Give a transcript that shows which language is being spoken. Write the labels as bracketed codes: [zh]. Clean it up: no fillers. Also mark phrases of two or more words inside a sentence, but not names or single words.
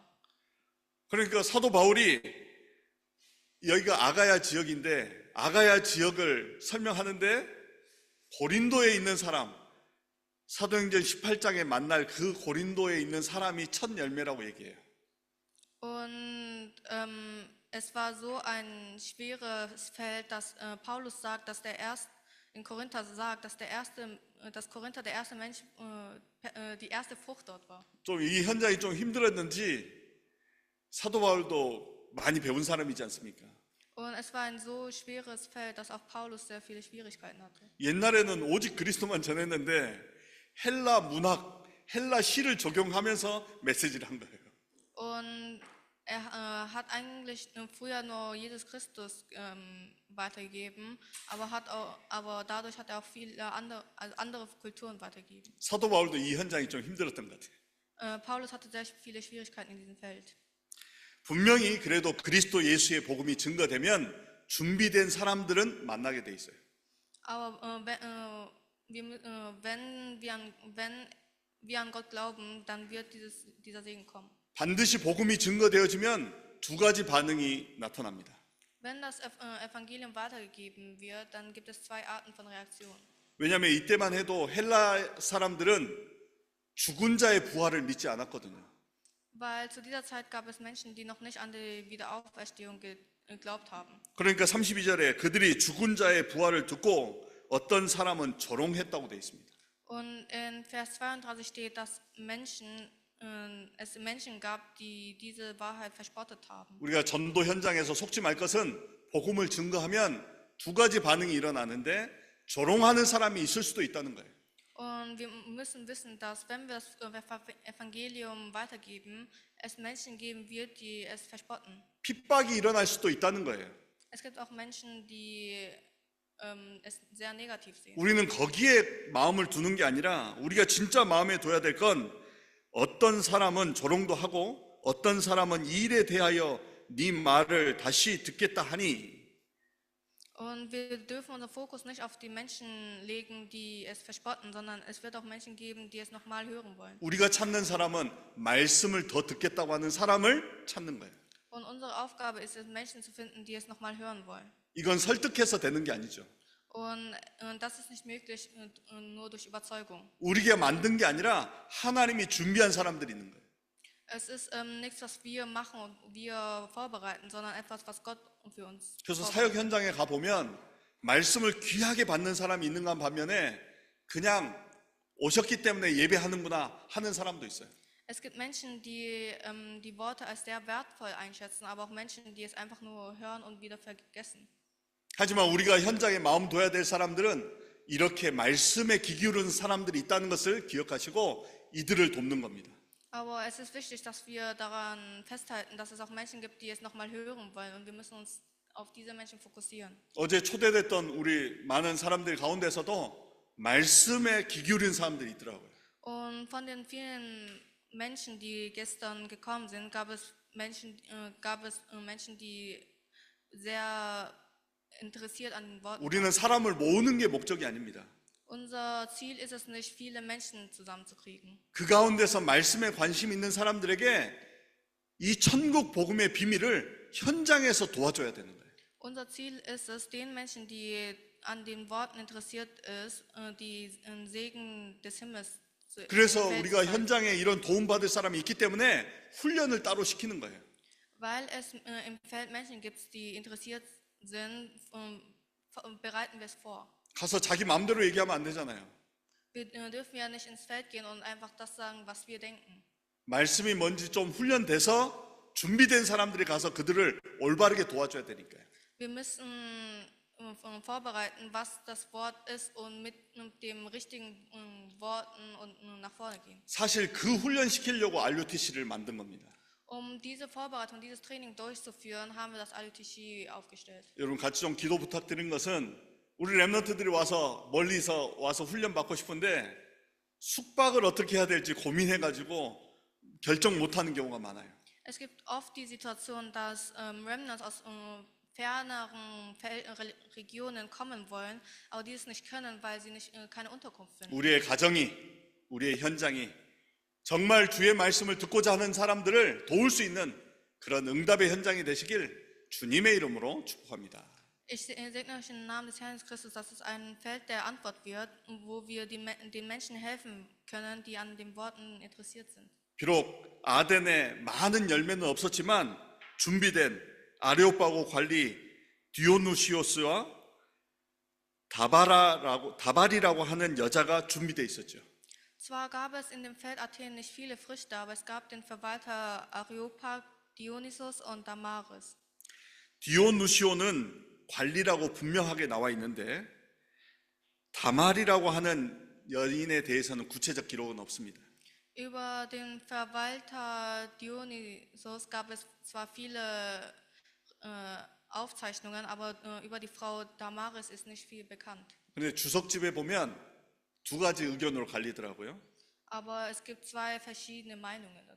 [ko] 그러니까 사도 바울이 여기가 아가야 지역인데 아가야 지역을 설명하는데 고린도에 있는 사람, 사도행전 18장에 만날 그 고린도에 있는 사람이 첫 열매라고 얘기해요. [de] Und es war so ein schweres Feld, dass Paulus sagt, dass in Korinther sagt, dass Korinther der erste Mensch, die erste Frucht dort war. [ko] 좀 이 현장이 좀 힘들었는지 사도 바울도 많이 배운 사람이지 않습니까? [de] Und es war ein so schweres Feld, dass auch Paulus sehr viele Schwierigkeiten hatte. [ko] 옛날에는 오직 그리스도만 전했는데 헬라 문학, 헬라 시를 적용하면서 메시지를 한 거예요. [de] Und hat eigentlich früher nur Jesus Christus weitergegeben, aber dadurch hat er auch viele andere Kulturen weitergegeben. [ko] 사도 바울도 이 현장이 좀 힘들었던 것 같아요. [de] Paulus hatte sehr viele Schwierigkeiten in diesem Feld. [ko] 분명히 그래도 그리스도 예수의 복음이 증거되면 준비된 사람들은 만나게 돼 있어요. [de] Aber wenn wir an Gott glauben, dann wird dieser Segen kommen. [ko] 반드시 복음이 증거되어지면 두 가지 반응이 나타납니다. [de] Wenn das Evangelium weitergegeben wird, dann gibt es zwei Arten von Reaktionen. [ko] 왜냐하면 이때만 해도 헬라 사람들은 죽은 자의 부활을 믿지 않았거든요. [de] Weil zu dieser Zeit gab es Menschen, die noch nicht an die Wiederauferstehung geglaubt haben. [ko] 그러니까 32절에 그들이 죽은 자의 부활을 듣고 어떤 사람은 조롱했다고 되어 있습니다. [de] Und in Vers 32 steht, dass es Menschen gab, die diese Wahrheit verspottet haben. [ko] 우리가 전도 현장에서 속지 말 것은 복음을 증거하면 두 가지 반응이 일어나는데 조롱하는 사람이 있을 수도 있다는 거예요. [de] Und wir müssen wissen, dass wenn wir das Evangelium weitergeben, es Menschen geben wird, die es verspotten. [ko] 핍박이 일어날 수도 있다는 거예요. [de] Es gibt auch Menschen, die es sehr negativ sehen. [ko] 우리는 거기에 마음을 두는 게 아니라 우리가 진짜 마음에 둬야 될 건 어떤 사람은 조롱도 하고 어떤 사람은 이 일에 대하여 네 말을 다시 듣겠다 하니 [de] Und wir dürfen unseren Fokus nicht auf die Menschen legen, die es verspotten, sondern es wird auch Menschen geben, die es nochmal hören wollen. [ko] 우리가 찾는 사람은 말씀을 더 듣겠다고 하는 사람을 찾는 거예요. [de] Und unsere Aufgabe ist es, Menschen zu finden, die es nochmal hören wollen. [ko] 이건 설득해서 되는 게 아니죠. [de] Und das ist nicht möglich nur durch Überzeugung. [ko] 우리가 만든 게 아니라 하나님이 준비한 사람들이 있는 거예요. [de] Es ist nichts, was wir machen und wir vorbereiten, sondern etwas, was Gott für uns [ko] 그래서 [de] vorbereitet. [ko] 사역 현장에 가보면 말씀을 귀하게 받는 사람이 있는가 반면에 그냥 오셨기 때문에 예배하는구나 하는 사람도 있어요. [de] Es gibt Menschen, die die Worte als sehr wertvoll einschätzen, aber auch Menschen, die es einfach nur hören und wieder vergessen. [ko] 하지만 우리가 현장에 마음 둬야 될 사람들은 이렇게 말씀에 귀 기울이는 사람들이 있다는 것을 기억하시고 이들을 돕는 겁니다. [de] Aber es ist wichtig, dass wir daran festhalten, dass es auch Menschen gibt, die es nochmal hören wollen. Und wir müssen uns auf diese Menschen fokussieren. [ko] 어제 초대됐던 우리 많은 사람들 가운데서도 말씀에 귀 기울이는 사람들이 있더라고요. [de] Und von den vielen Menschen, die gestern gekommen sind, gab es Menschen, die sehr interessiert an den Worten [ko] 우리는 [de] waren. [ko] 사람을 모으는 게 목적이 아닙니다. [de] Unser Ziel ist es nicht, viele Menschen zusammenzukriegen. [ko] 그 가운데서 말씀에 관심 있는 사람들에게 이 천국 복음의 비밀을 현장에서 도와줘야 되는 거예요. [de] Unser Ziel ist es, den Menschen, die an den Worten interessiert ist, die Segen des Himmels zu [ko] 그래서 [de] in der Welt [ko] 우리가 [de] zeigen. [ko] 현장에 이런 도움받을 사람이 있기 때문에 훈련을 따로 시키는 거예요. [de] Weil es im Feld Menschen gibt, die interessiert sind, bereiten wir es vor. [ko] 가서 자기 마음대로 얘기하면 안 되잖아요. [de] Wir dürfen ja nicht ins Feld gehen und einfach das sagen, was wir denken. [ko] 말씀이 뭔지 좀 훈련돼서 준비된 사람들이 가서 그들을 올바르게 도와줘야 되니까요. [de] Wir müssen vorbereiten, was das Wort ist und mit dem richtigen Worten und nach vorne gehen. [ko] 사실 그 훈련시키려고 RUTC를 만든 겁니다. [de] Um diese Vorbereitung, dieses Training durchzuführen, haben wir das RUTC aufgestellt. [ko] 여러분 같이 좀 기도 부탁드린 것은 우리 랩런트들이 와서 멀리서 와서 훈련 받고 싶은데 숙박을 어떻게 해야 될지 고민해가지고 결정 못하는 경우가 많아요. [de] Es gibt oft die Situation, dass Remnants aus ferneren Regionen kommen wollen, aber die es nicht können, weil sie keine Unterkunft finden. [ko] 우리의 가정이, 우리의 현장이 정말 주의 말씀을 듣고자 하는 사람들을 도울 수 있는 그런 응답의 현장이 되시길 주님의 이름으로 축복합니다. [de] Ich segne euch im Namen des Herrn Christus, dass es ein Feld der Antwort wird, wo wir den Menschen helfen können, die an den Worten interessiert sind. [ko] 비록 아덴에 많은 열매는 없었지만 준비된 아레오파고 관리 디오누시오스와 다발이라고 하는 여자가 준비되어 있었죠. [de] Zwar gab es in dem Feld Athen nicht viele Früchte, aber es gab den Verwalter Areopag, Dionysos und Damaris. [ko] 디오누시오는 관리라고 분명하게 나와 있는데 다말이라고 하는 여인에 대해서는 구체적 기록은 없습니다. [de] Über den Verwalter Dionysos gab es zwar viele Aufzeichnungen, aber über die Frau Damaris ist nicht viel bekannt. [ko] 그런데 주석집에 보면 두 가지 의견으로 갈리더라고요. [de] Aber es gibt zwei verschiedene Meinungen dazu.